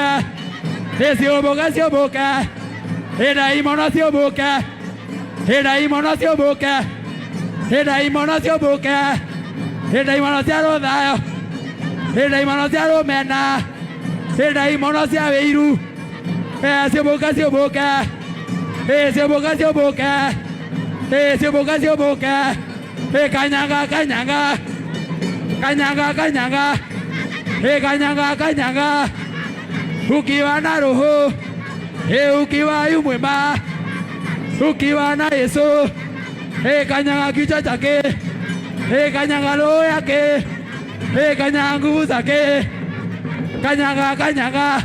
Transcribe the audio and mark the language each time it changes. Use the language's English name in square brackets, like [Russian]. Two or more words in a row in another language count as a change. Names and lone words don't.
[Kikuyu] Sioboka, sioboka. Daimono sioboka. Daimono sioboka. Daimono sioboka. Daimono cia rũthayo. Daimono cia rũmena. Daimono cia wĩiru. Sioboka, sioboka. Sioboka, sioboka. Sioboka, sioboka. [Swahili] Kanyanga, kanyanga. Kanyanga, kanyanga. Kanyanga, kanyanga. Ukiwa na roho. Ukiwa yu mwema. Ukiwa na Yesu. Kanyanga kichwa chake. Kanyanga roho yake. Kanyanga nguvu zake. Kanyanga, kanyanga.